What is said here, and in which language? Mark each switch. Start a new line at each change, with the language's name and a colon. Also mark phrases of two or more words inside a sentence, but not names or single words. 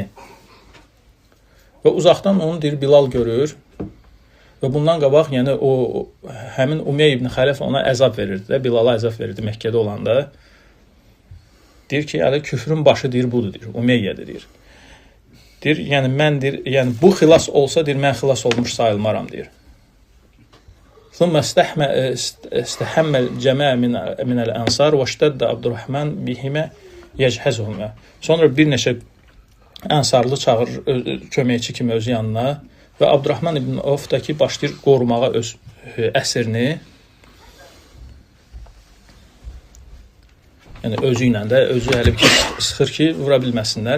Azerbaijani: Və uzaqdan onu deyir Bilal görür və bundan qabaq yəni həmin Umeyyə ibn Xələf ona əzab verirdi də, Bilala əzab verirdi Məkkədə olanda. Deyir ki, yəni küfrün başı deyir budur deyir, Umeyyədir deyir. Deyir, yəni bu xilas olsa deyir mən xilas olmuş sayılmaram deyir.
Arabic: ثم استحم الجمع من الأنصار واشتد عبد الرحمن بهما يجهزهما.
Azerbaijani: Sonra bir neçə ənsarlı çağırır köməkçi kimi öz yanına və Abdurrahman ibn Avf da ki başlayır qorumağa öz əsirini. Yəni özü ilə də özü əli sıxır ki, vura bilməsinlər.